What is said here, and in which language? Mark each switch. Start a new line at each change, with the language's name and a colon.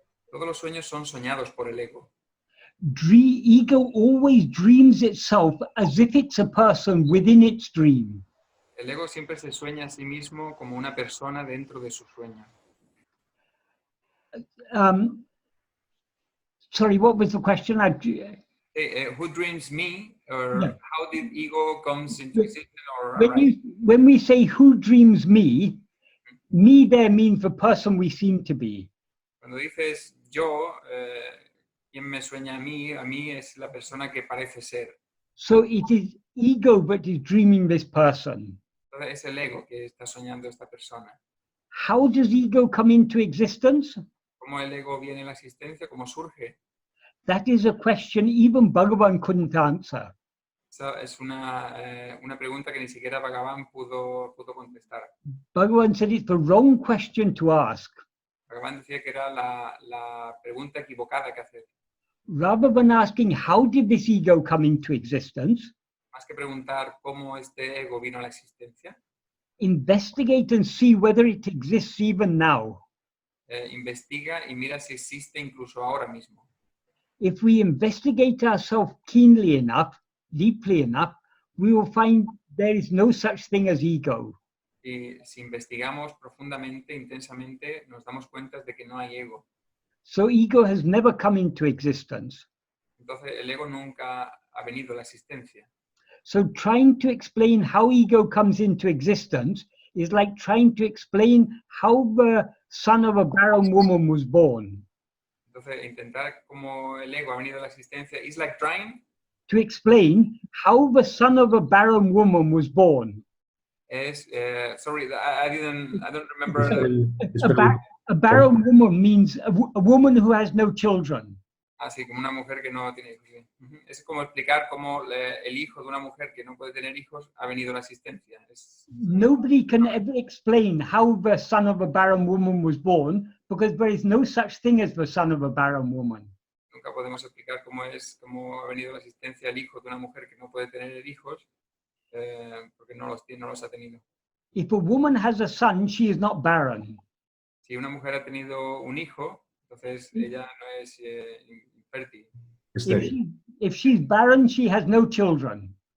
Spanish: Todos los sueños son soñados por el ego.
English: Ego always dreams itself as if it's a person within its dream.
Spanish: El ego siempre se sueña a sí mismo como una persona dentro de su sueño.
English: Sorry, what was the question? Who dreams me, or Yeah. how did ego comes into existence, or When we say who dreams me there means the person we seem to be.
Spanish: Cuando dices yo, ¿quién me sueña a mí es la persona que parece ser.
English: So it is ego that is dreaming this person.
Spanish: Entonces es el ego que está soñando esta persona.
English: How does ego come into existence?
Spanish: ¿Cómo el ego viene a la existencia? ¿Cómo surge?
English: That is a question even Bhagavan couldn't answer.
Spanish: Esa es una pregunta que ni siquiera Bhagavan pudo contestar.
English: Bhagavan said it's the wrong question to ask.
Spanish: Bhagavan decía que era la pregunta equivocada que hacer.
English: Rather than asking how did this ego come into existence,
Spanish: Más que preguntar cómo este ego vino a la existencia,
English: investigate and see whether it exists even now.
Spanish: investiga y mira si existe incluso ahora mismo.
English: If we investigate ourselves keenly enough, deeply enough, we will find there is no such thing as ego.
Spanish: Y si investigamos profundamente, intensamente, nos damos cuenta de que no hay ego.
English: So ego has never come into existence.
Spanish: Entonces el ego nunca ha venido a la existencia.
English: So trying to explain how ego comes into existence is like trying to explain how the son of a barren woman was born.
Spanish: Entonces intentar cómo el ego ha venido a la existencia
English: is like trying To explain how the son of a barren woman was born. Sorry, I don't remember. A barren woman means a woman who has no children.
Spanish: Así como una mujer que no tiene hijos. Sí. Es como explicar cómo el hijo de una mujer que no puede tener hijos ha venido a la existencia.
English: Nobody can ever explain how the son of a barren woman was born because there is no such thing as the son of a barren woman.
Spanish: Nunca podemos explicar cómo ha venido a la existencia el hijo de una mujer que no puede tener hijos porque no los ha tenido.
English: If a woman has a son, she is not barren.
Spanish: Si una mujer ha tenido un hijo, entonces ella no es infértil.
English: If she's barren, she has no children.